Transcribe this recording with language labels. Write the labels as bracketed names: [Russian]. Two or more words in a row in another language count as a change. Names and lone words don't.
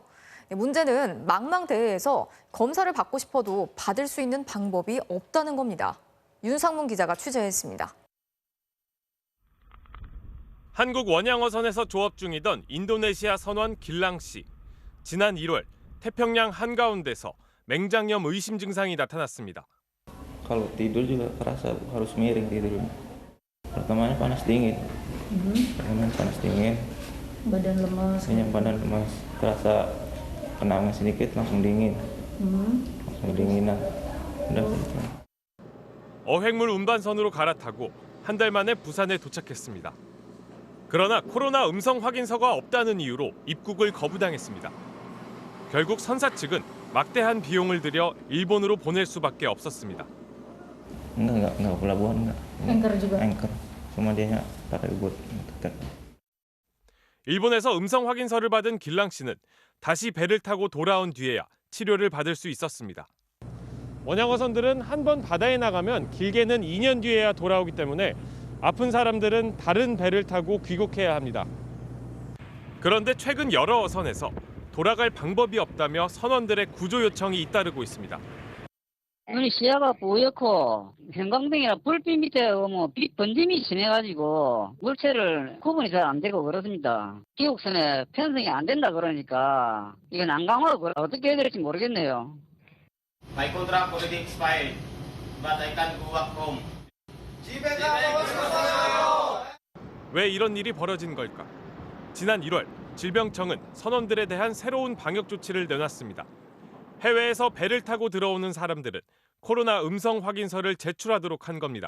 [Korean] 문제는 망망대해에서 검사를 받고 싶어도 받을 수 있는 방법이 없다는 겁니다. 윤상문 기자가 취재했습니다. 한국 원양어선에서 조업 중이던 인도네시아 선원 길랑 씨. 지난 1월 태평양 한가운데서 맹장염 의심 증상이 나타났습니다. [Indonesian] Kalau tidur juga kerasa harus miring tidur. Pertamanya panas dingin. Pertama panas dingin. Badan lemas. Kayaknya badan lemas. Terasa kena angin sedikit langsung dingin. langsung dinginan. Udah gitu. [Korean] 어획물 운반선으로 갈아타고 한 달 만에 부산에 도착했습니다. 그러나 코로나 음성 확인서가 없다는 이유로 입국을 거부당했습니다. 결국 선사 측은 막대한 비용을 들여 일본으로 보낼 수밖에 없었습니다. [Indonesian] Enggak pelabuhan enggak. Anchor juga. Anchor. Cuma dia pakai buat tetap. [Korean] 일본에서 음성 확인서를 받은 길랑 씨는 다시 배를 타고 돌아온 뒤에야 치료를 받을 수 있었습니다. 원양어선들은 한 번 바다에 나가면 길게는 2년 뒤에야 돌아오기 때문에 아픈 사람들은 다른 배를 타고 귀국해야 합니다. 그런데 최근 여러 어선에서 돌아갈 방법이 없다며 선원들의 구조 요청이 잇따르고 있습니다. 눈이 시야가 뿌옇고 형광등이라 불빛 밑에 빛 번짐이 심해가지고 물체를 구분이 잘 안 되고 그렇습니다. 기국선에 편성이 안 된다 그러니까 이건 난감하고 어떻게 해야 될지 모르겠네요. [English] My contract already expired, but I can't go back home. [Korean] 집에 가고 싶어요. 왜 이런 일이 벌어진 걸까? 지난 1월 질병청은 선원들에 대한 새로운 방역 조치를 내놨습니다. 해외에서 배를 타고 들어오는 사람들은 코로나 음성 확인서를 제출하도록 한 겁니다.